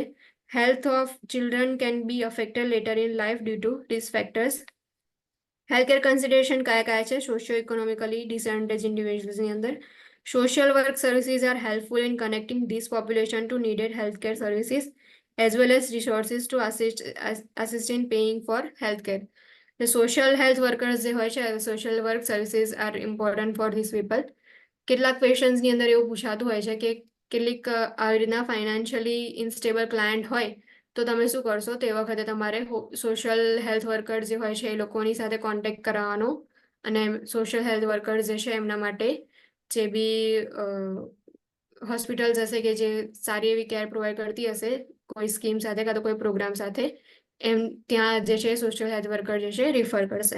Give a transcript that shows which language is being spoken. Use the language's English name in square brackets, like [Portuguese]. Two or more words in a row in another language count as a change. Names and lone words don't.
[English] health of children can be affected later in life due to risk factors. healthcare consideration [Gujarati] કયા કયા છે [English] socio economically disadvantage individuals અંદર? social work services are helpful in connecting this population to needed healthcare services as well as resources to assist in paying for healthcare. The social health workers [Gujarati] જે હોય છે, [English] social work services are important for these people. [Gujarati] કેટલાક પેશન્ટ્સની અંદર એવું પૂછાતું હોય છે કે કેટલીક આવી રીતના [English] financially instable client [Gujarati] હોય તો તમે શું કરશો, તે વખતે તમારે [English] social health worker [Gujarati] જે હોય છે એ લોકોની સાથે કોન્ટેક્ટ કરાવવાનો અને [English] social health worker [Gujarati] જે છે એમના માટે જે બી હોસ્પિટલ્સ હશે કે જે સારી એવી [English] care provide [Gujarati] કરતી હશે કોઈ સ્કીમ સાથે કાં તો કોઈ પ્રોગ્રામ સાથે, એમ ત્યાં જે છે [English] social health worker [Gujarati] જે છે રિફર કરશે.